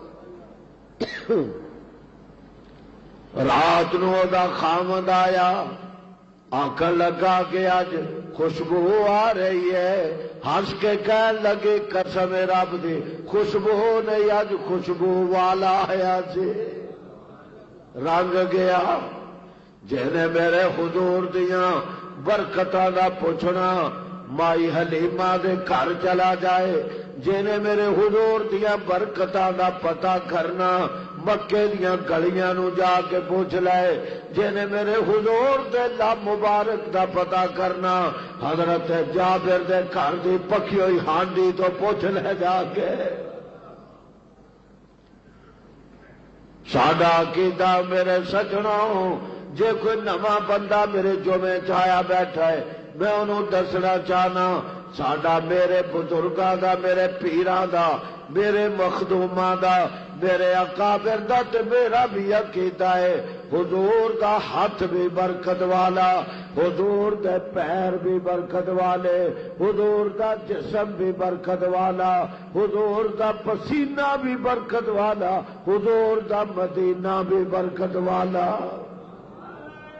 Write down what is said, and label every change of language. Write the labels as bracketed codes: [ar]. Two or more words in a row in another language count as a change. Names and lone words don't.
[pa] رات نو دا خامد آیا آنکھ لگا کہ اج خوشبو آ رہی ہے. ہنس کے کہن لگے قسم رب دی خوشبو نہیں اج خوشبو والا آیا جی. رنگ گیا جہنے میرے حضور دیاں برکتاں دا پوچھنا مائی حلیمہ دے گھر چلا جائے. جہنے میرے حضور دیاں برکتاں دا پتہ کرنا مکے دیاں گلیاں نو جا کے پوچھ لائے. جہنے میرے حضور دے لب مبارک دا پتہ کرنا حضرت جابر دے گھر دی پکی ہوئی ہانڈی تو پوچھ لے جا کے. ساڈا عقیدہ میرے سجنوں جے کوئی نواں بندہ میرے جمعے چایا بیٹھا ہے میں انہوں دسنا چاہنا ساڈا میرے بزرگاں دا میرے پیراں دا میرے مخدوماں دا میرے اکابر دا تے میرا بھی عقیدہ ہے. حضور دا ہاتھ بھی برکت والا حضور دے پیر بھی برکت والے حضور دا جسم بھی برکت والا حضور دا پسینہ بھی برکت والا حضور دا مدینہ بھی برکت والا.